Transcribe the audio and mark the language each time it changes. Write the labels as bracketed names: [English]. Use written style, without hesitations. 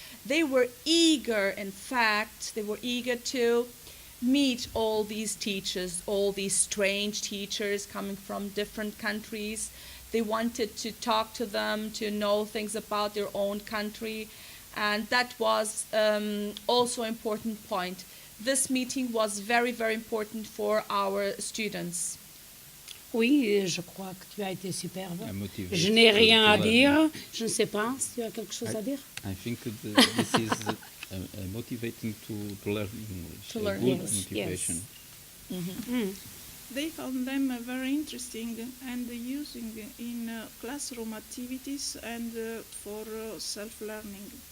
[English] They were eager, in fact, to meet all these teachers, all these strange teachers coming from different countries. They wanted to talk to them, to know things about their own country, and that was also an important point. This meeting was very, very important for our students. [French] Oui, je crois que tu as été superbe. Je n'ai rien à dire. Je ne sais pas si tu as quelque chose à dire. [English] I think this is motivating to learn English. To learn good English, motivation. Yes. They found them very interesting and using in classroom activities and for self-learning.